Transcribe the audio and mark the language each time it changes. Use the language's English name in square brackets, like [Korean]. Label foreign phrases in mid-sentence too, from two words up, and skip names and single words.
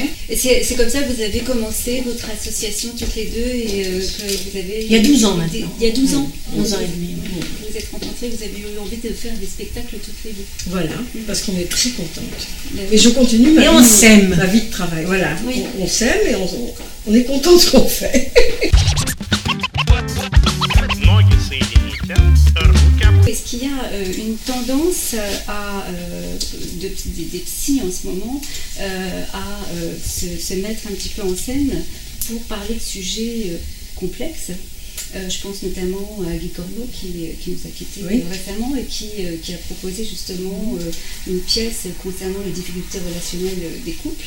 [French] Et c'est comme ça que vous avez commencé votre association toutes les deux et que vous avez... Il y a 12 ans maintenant. Il y a 12 ans. 11 ans et demi. Vous vous êtes rencontrés, vous avez eu envie de faire des spectacles toutes les deux. Voilà, parce qu'on est très contentes. Et je continue ma vie de travail. Voilà, oui. On s'aime et on est content de ce qu'on fait. [Russian] Ноги соедините, руки. [French] Est-ce qu'il y a une tendance des psys en ce moment à se mettre un petit peu en scène pour parler de sujets complexes? Je pense notamment à Guy Corbeau qui nous a quittés récemment et qui a proposé justement une pièce concernant les difficultés relationnelles des couples.